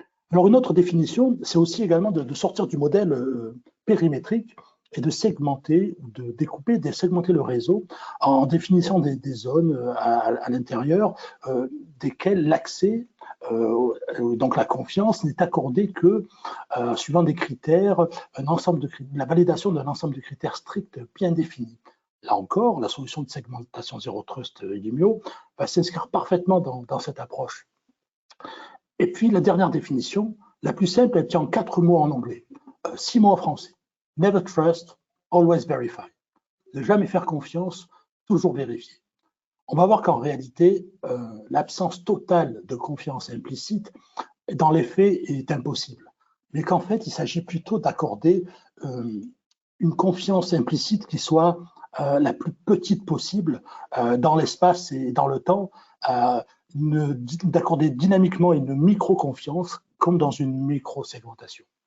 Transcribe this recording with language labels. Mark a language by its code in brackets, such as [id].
[fr] Alors, une autre définition, c'est aussi également de sortir du modèle périmétrique et de segmenter, de découper, de segmenter le réseau en définissant des zones à l'intérieur desquelles l'accès, donc la confiance, n'est accordée que suivant des critères, la validation d'un ensemble de critères stricts bien définis. Là encore, la solution de segmentation Zero Trust Illumio va s'inscrire parfaitement dans cette approche. Et puis, la dernière définition, la plus simple, elle tient en 4 mots en anglais, 6 mots en français. [en] Never trust, always verify. [fr] Ne jamais faire confiance, toujours vérifier. On va voir qu'en réalité, l'absence totale de confiance implicite, dans les faits, est impossible. Mais qu'en fait, il s'agit plutôt d'accorder une confiance implicite qui soit la plus petite possible dans l'espace et dans le temps, d'accorder dynamiquement une micro-confiance comme dans une micro-segmentation.